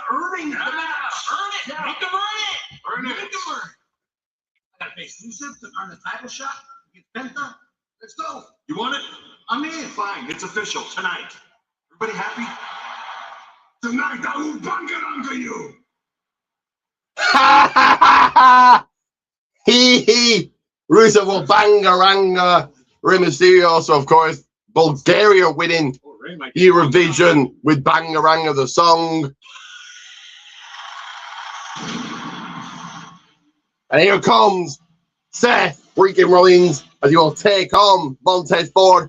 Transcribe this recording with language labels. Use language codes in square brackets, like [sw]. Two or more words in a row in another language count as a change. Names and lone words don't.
[en] Earning the match. Earn it. Yeah. Make them earn it. Earn it. Make them earn it. I got to face Rusev to earn the title shot. Get Penta. Let's go. You want it? I'm in. Fine. It's official tonight. Everybody happy? Tonight I will bang you. Ha ha ha ha! Hee hee! Rusev will bangaranga Rey Mysterio. So of course, Bulgaria winning Eurovision with Bangarang of the song. And here comes Seth freaking Rollins as he will take on Montez Ford.